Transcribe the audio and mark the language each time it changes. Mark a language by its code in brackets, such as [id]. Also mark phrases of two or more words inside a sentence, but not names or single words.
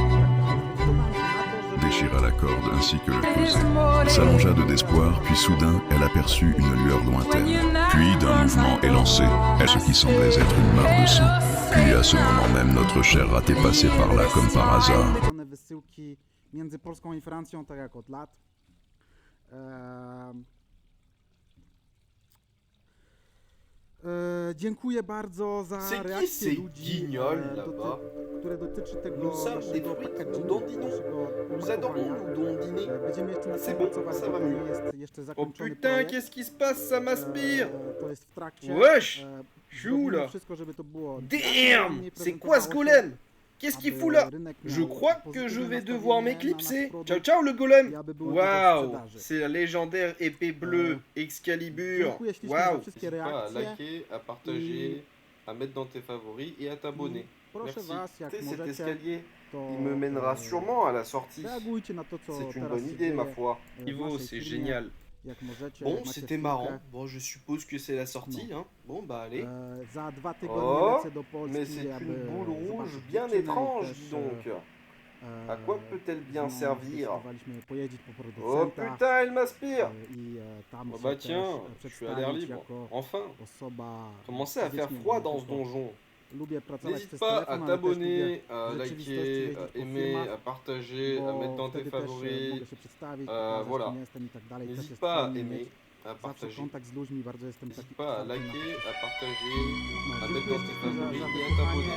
[fr] Déchira la corde ainsi que le creuset. S'allongea de d'espoir, puis soudain, elle aperçut une lueur lointaine. Puis, d'un mouvement élancé, ce qui semblait être une mare de sang. Puis, à ce moment même, notre cher raté passait par là comme par hasard. [pl] Między Polską i Francją, tak jak od lat. Dziękuję bardzo za [fr] C'est qui [pl] reakcję [fr] ces [pl] ludzi, [fr] guignols là-bas? [pl] które dotyczy tego [fr] Nous sommes des [pl] naszego [fr] fruits, [pl] packagingu, [fr] nous dondinons. [pl] naszego [fr] Nous adorons [pl] opakowania. [fr] nous dondiner. [pl] Będziemy jeszcze nad [fr] C'est [pl] tym [fr] bon, [pl] pracować, [fr] ça [pl] bo [fr] va [pl] to [fr] mieux. [pl] nie jest jeszcze [fr] Oh [pl] zakończony [fr] putain, [pl] projekt. [fr] qu'est-ce qui se passe? Ça m'aspire! [pl] To jest w trakcie. [fr] Wesh! Je suis où [pl] Zrobimy [fr] là? [pl] wszystko, żeby to było [fr] Damn! [pl] mniej [fr] C'est quoi ce [pl] prezentowało się, [fr] golem? Qu'est-ce qu'il [pl] aby [fr] fout là? [pl] rynek [fr] Je [pl] miał [fr] crois que [pl] pozytywne [fr] je vais [pl] nastawienie [fr] devoir [pl] na [fr] m'éclipser. [pl] nasz produkt [it] Ciao ciao [fr] le golem! [pl] i aby były to do [fr] Waouh! [pl] sprzedaży. [fr] C'est la légendaire épée bleue Excalibur. [pl] Dziękuję ślicznie za [fr] Waouh! [pl] wszystkie [fr] N'hésite pas à [pl] reakcje. [fr] liker, à partager, à mettre dans tes favoris et à t'abonner. [pl] Proszę [fr] Merci. [pl] was, jak [fr] Tu sais, cet [pl] możecie, [fr] escalier, [pl] to [fr] il me mènera sûrement à la sortie. [pl] reagujcie na to, co [fr] C'est une [pl] teraz [fr] bonne [pl] się [fr] idée, ma [pl] dzieje, [fr] foi. [pl] w [fr] Ivo, [pl] naszej [fr] c'est [pl] firmie. [fr] génial. [pl] Jak możecie, [fr] Bon, [pl] jak macie [fr] c'était [pl] chwilkę, [fr] marrant. Bon, je suppose que c'est la sortie, hein. Bon, bah allez. [pl] Za 2 tygodnie [fr] Oh, [pl] lecę do Polski, [fr] mais c'est [pl] aby [fr] une boule rouge [pl] zobaczyć [fr] bien [pl] dziewczynę i [fr] étrange, [pl] też, [fr] dis donc. À quoi peut-elle bien [pl] z nią [fr] servir? [pl] zdecydowaliśmy pojeździć po [fr] Oh [pl] producenta, [fr] putain, elle m'aspire! [pl] i tam [fr] Oh [pl] się [fr] bah [pl] też [fr] tiens, je suis à l'air [pl] przedstawić [fr] libre. [pl] jako [fr] Enfin, [pl] osoba [fr] commençait à faire [pl] fizycznie [fr] froid dans ce [pl] tylko, [fr] donjon. N'hésite pas à t'abonner, à liker, à aimer, à partager, à mettre dans tes favoris. Voilà. N'hésite pas à aimer, à partager. N'hésite pas à liker, à partager, à mettre dans tes favoris et à t'abonner.